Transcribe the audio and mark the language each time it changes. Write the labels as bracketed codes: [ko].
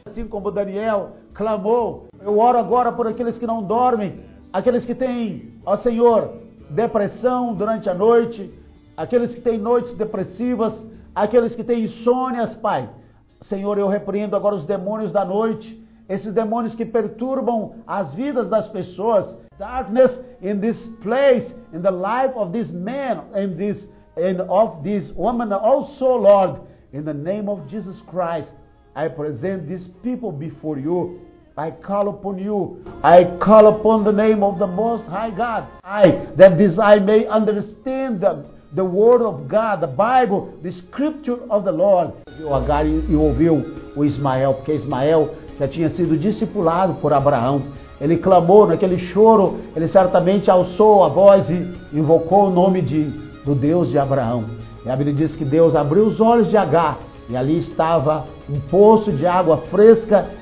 [pt] Assim como Daniel clamou, eu oro agora por aqueles que não dormem, aqueles que têm, ó Senhor, depressão durante a noite, aqueles que têm noites depressivas, aqueles que têm insônias, Pai. Senhor, eu repreendo agora os demônios da noite, esses demônios que perturbam as vidas das pessoas. [en] Darkness in this place, in the life of this man and of this woman also, Lord, in the name of Jesus Christ, I present these people before you. I call upon you. I call upon the name of the Most High God. That I may understand the Word of God, the Bible, the Scripture of the Lord. [pt] O Agar e ouviu o Ismael, porque Ismael já tinha sido discipulado por Abraão. Ele clamou naquele choro, ele certamente alçou a voz e invocou o nome do Deus de Abraão. E a Bíblia diz que Deus abriu os olhos de Agar e ali estava um poço de água fresca.